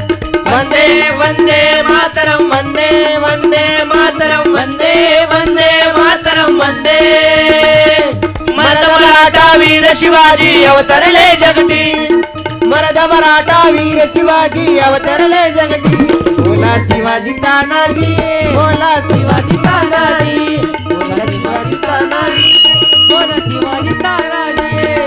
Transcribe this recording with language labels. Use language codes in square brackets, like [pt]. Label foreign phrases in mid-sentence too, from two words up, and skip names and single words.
[sa] वंदे वंदे मातरम वंदे वंदे मातरम वंदे वंदे मातरम [mr] वंदे मराठा वीर वीर शिवाजी अवतरले जगती मरद मराठा वीर शिवाजी अवतरले जगती बोला शिवाजी तानाजी बोला शिवाजी तानाजी बोला शिवाजी तानाजी बोल शिवाजी तानाजी